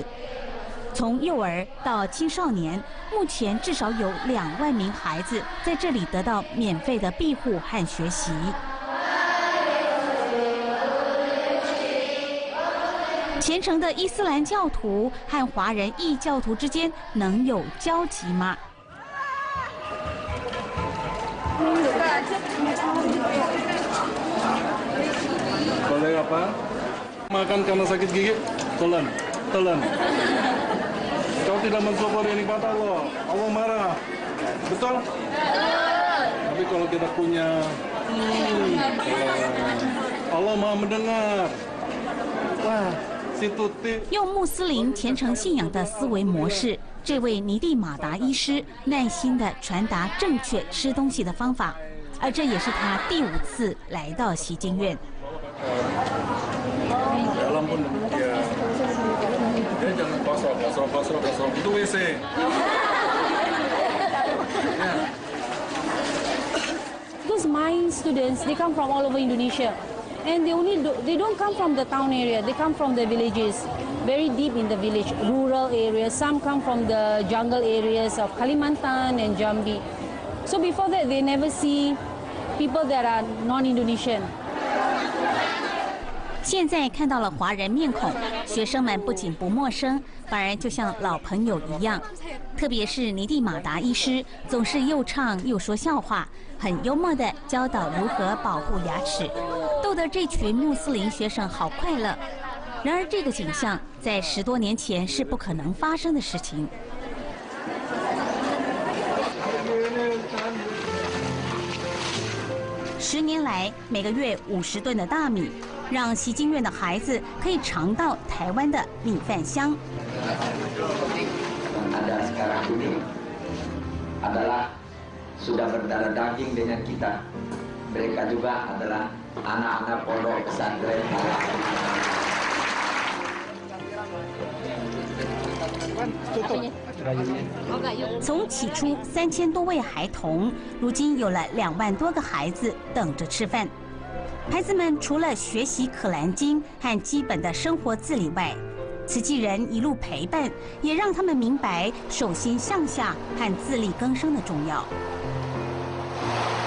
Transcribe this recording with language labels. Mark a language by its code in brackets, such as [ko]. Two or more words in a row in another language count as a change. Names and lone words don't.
[zh] 从幼儿到青少年，目前至少有2万名孩子在这里得到免费的庇护和学习。虔诚的伊斯兰教徒和华人异教徒之间能有交集吗？ [id] Boleh apa? Makan karena sakit gigi? Telan, telan. Kau tidak mensyukuri nikmat Allah, Allah marah. Betul? Tapi kalau kita punya, Allah Maha mendengar. Wah, si Toope. [zh] 用穆斯林虔诚信仰的思维模式，这位尼蒂马达医师耐心地传达正确吃东西的方法，而这也是他第5次来到习经院。 [id] Dalam pun demikian. Dia jangan pasrah. Itu WC. [en] Because my students, they come from all over Indonesia, and they don't come from the town area. They come from the villages, very deep in the village, rural areas. Some come from the jungle areas of Kalimantan and Jambi. So before that, they never see people that are non-Indonesian. [zh] 现在看到了华人面孔，学生们不仅不陌生，反而就像老朋友一样。特别是尼蒂马达医师，总是又唱又说笑话，很幽默地教导如何保护牙齿，逗得这群穆斯林学生好快乐。然而，这个景象在10多年前是不可能发生的事情。 10年来，每个月50吨的大米，让习经院的孩子可以尝到台湾的米饭香。 [id] Ada sekarang ini adalah sudah berdarah daging dengan kita. Mereka juga adalah anak-anak pondok pesantren. [zh] 从起初3000多位孩童，如今有了2万多个孩子等着吃饭。孩子们除了学习《可兰经》和基本的生活自理外，慈济人一路陪伴，也让他们明白手心向下和自力更生的重要。